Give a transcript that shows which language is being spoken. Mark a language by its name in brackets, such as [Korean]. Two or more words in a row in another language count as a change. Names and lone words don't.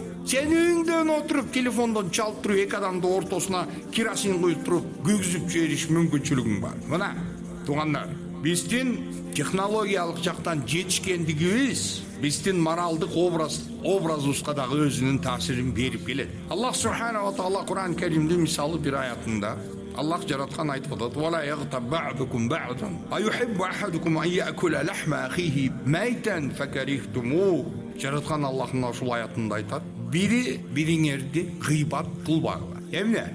[Kyrgyz] Сен үйүңдөн отуруп телефондон чалып туруп, эки адамдын ортосуна керосин куюп туруп, күйгүзүп жибериш мүмкүнчүлүгүң бар. Мына, туугандар, биздин технологиялык жактан жетишкендигибиз биздин моралдык образыбызга дагы өзүнүн таасирин берип келет. [Arabic] Аллах سبحانه وتعالى [Kyrgyz] Кур'ан Керимде мисалы bir аятында Аллах жараткан айтып атат: [Arabic] "ولا يغتب بعضكم بعضا أيحب أحدكم أن يأكل لحم أخيه ميتا فكرهتموه." [Kyrgyz] Жараткан Аллах мына ушул аятында айтат: "Бири бириңерди гыйбат кылбагыла." Эмне?